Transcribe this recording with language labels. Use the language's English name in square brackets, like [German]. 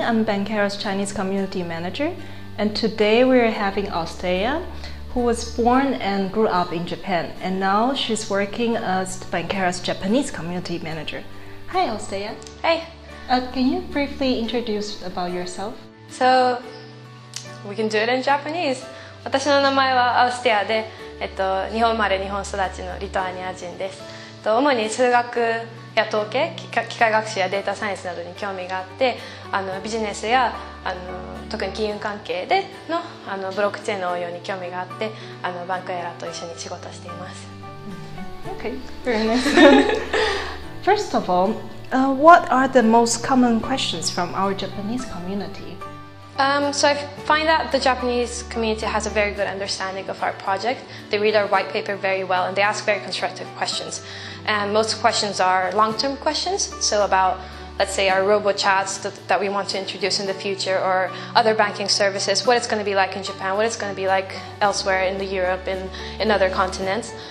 [English] I'm Bankera's Chinese Community Manager, and today we're having Austėja, who was born and grew up in Japan, and now she's working as Bankera's Japanese Community Manager. Hi, Austėja. Hey. Can you briefly introduce about yourself? So, we can do it in Japanese. [Japanese] 私の名前はアウスティアで、日本生まれ日本育ちのリトアニア人です。主に数学や統計、機械学習やデータサイエンスなどに興味があって、ビジネスや特に金融関係でのブロックチェーンの応用に興味があって、バンクエラと一緒に仕事をしています。 [English] Okay, very nice. First of all, what are the most common questions from our Japanese community? So I find that the Japanese community has a very good understanding of our project. They read our white paper very well and they ask very constructive questions. And most questions are long-term questions, so about, let's say, our robo-chats that we want to introduce in the future, or other banking services, what it's going to be like in Japan, what it's going to be like elsewhere in Europe, in other continents.